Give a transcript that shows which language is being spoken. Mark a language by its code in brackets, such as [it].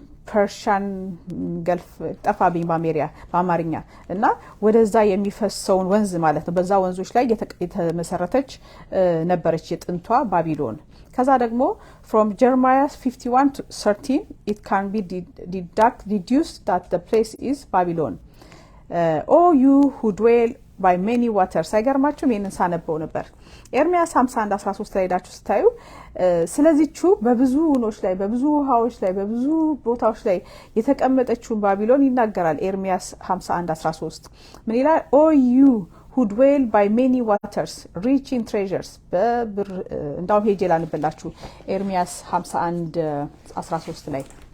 [am] ፐርሺያን ገልፍ ጠፋብኝ በአማርኛ እና ወደዛ የሚፈሰውን ወንዝ ማለት ነው። በዛ ወንዞች ላይ የተመሰረተች ነበረች የጥንቷ ባቢሎን። ከዛ ደግሞ [en] from Jeremiah 51:13 it can be deduced that the place is Babylon. Oh you who dwell by many waters። [am] አይገርማችሁም? ይሄንን ሳነበው ነበር። ኤርሚያስ 51:13 ላይ ዳችሁ ስታዩ ስለዚህቹ በብዙ ውኖች ላይ በብዙ ውሃዎች ላይ በብዙ ቦታዎች ላይ የተቀመጠችውን ባቢሎን ይናገራል። ኤርሚያስ 51:13 ምን ይላል? [en] Oh you who dwell by many waters, rich in treasures። [am] እንዳውም ሄጄ ላንብላችሁ ኤርሚያስ 51:13 ላይ